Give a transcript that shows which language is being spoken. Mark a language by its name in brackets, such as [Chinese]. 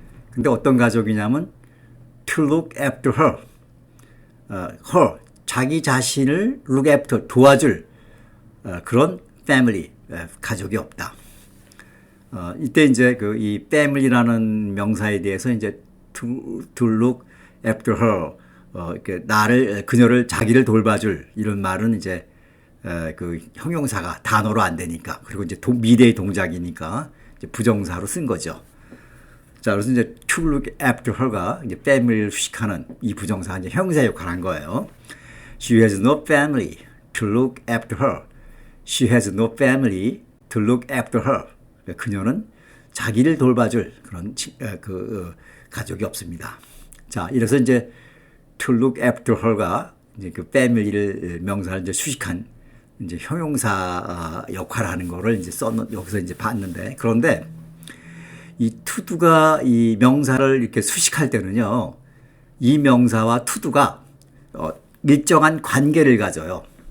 [Korean] 근데 어떤 가족이냐면 [English] to look after her. [Korean] her 자기 자신을 [English] look after [Korean] 도와줄 그런 family 가족이 없다. 이때 이제 이 family라는 명사에 대해서 이제 [English] to look after her [Korean] 이렇게 그녀를 자기를 돌봐줄 이런 말은 이제 그 형용사가 단어로 안 되니까 그리고 이제 미래의 동작이니까 이제 부정사로 쓴 거죠. 자, 그래서 이제 [English] to look after her [Korean] 가 이제 family를 수식하는 이 부정사가 이제 형용사 역할을 한 거예요. [English] She has no family to look after her. She has no family to look after her. [Korean] 그녀는 자기를 돌봐줄 그런 가족이 없습니다. 자, 이래서 이제 [English] to look after her [Korean] 가 이제 그 family를 명사를 이제 수식한 이제 형용사 역할을 하는 거를 이제 여기서 이제 봤는데, 그런데 이 to도가 이 명사를 이렇게 수식할 때는요, 이 명사와 to도가 일정한 관계를 가져요.